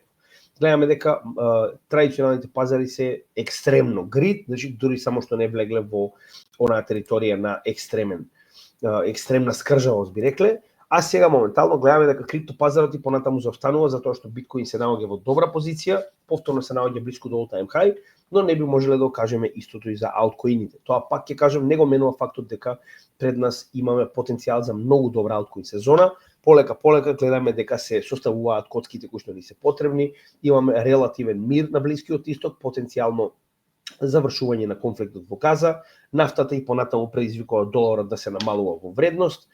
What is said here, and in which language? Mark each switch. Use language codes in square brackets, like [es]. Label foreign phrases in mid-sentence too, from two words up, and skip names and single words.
[mk] Гледаме дека традиционалните пазари се екстремно грид, значи дури само што не влегле во онаа територија на екстремна скржавост би рекле, а сега моментално гледаме дека криптопазарот и понатаму заостанува затоа што биткоин се наоѓа во добра позиција, повторно се наоѓа блиску до [en] all-time high, [mk] но не би можеле да окажеме истото и за алткоините. Тоа пак ќе кажам, не го менува фактот дека пред нас имаме потенцијал за многу добра алткоин сезона. Полека гледаме дека се составуваат коцките кои што ни се потребни, имаме релативен мир на Блискиот исток, потенцијално завршување на конфликтот во Газа, нафтата и понатаму предизвикува доларот да се намалува во вредност.